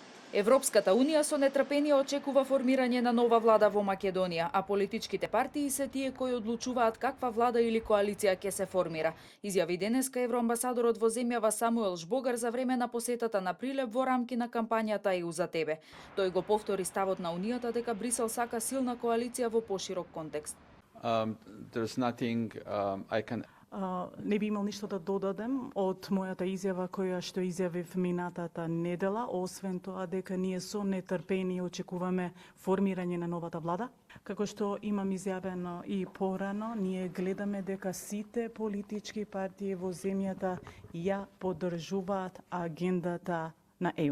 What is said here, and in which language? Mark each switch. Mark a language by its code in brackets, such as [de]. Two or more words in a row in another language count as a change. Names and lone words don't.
[mk] Европската Унија со нетрпение очекува формирање на нова влада во Македонија, а политичките партии се тие кои одлучуваат каква влада или коалиција ќе се формира. Изјави денеска евроамбасадорот во земјава Самуел Жбогар за време на посетата на Прилеп во рамки на кампањата ЕУ за тебе. Тој го повтори ставот на Унијата дека Брисел сака силна коалиција во поширок контекст. [en] There's nothing I can [mk] Не би имал ништо да додадем од мојата изјава која што изјавив минатата недела, освен тоа дека ние со нетрпение очекуваме формирање на новата влада. Како што имам изјавено и порано, ние гледаме дека сите политички партии во земјата ја поддржуваат агендата на ЕУ.